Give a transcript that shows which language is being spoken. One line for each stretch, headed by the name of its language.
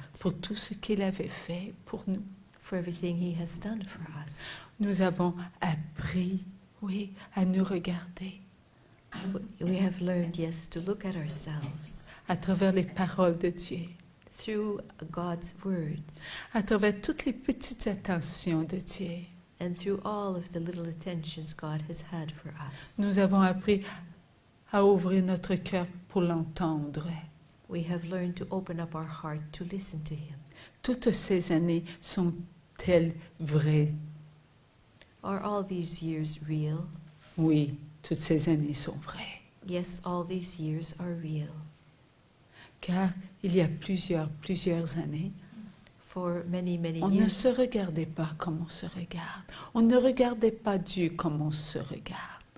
French: pour tout ce qu'il avait fait pour nous.
English: for everything He has done for us.
French: Nous avons appris, oui, à nous regarder
English: We have learned, yes, to look at ourselves
French: à travers les paroles de Dieu,
English: through God's words
French: à travers toutes les petites attentions de Dieu.
English: and through all of the little attentions God has had for us.
French: Nous avons appris à ouvrir notre cœur pour l'entendre.
English: We have learned to open up our heart to listen to Him.
French: Toutes ces années sont-elles vraies?
English: Are all these years real?
French: Oui, toutes ces années sont vraies.
English: Yes, all these years are real.
French: Car il y a plusieurs années,
English: For many, many
French: on ne
English: years,
French: se regardait pas comme on se regarde. On ne regardait pas Dieu comme on se regarde.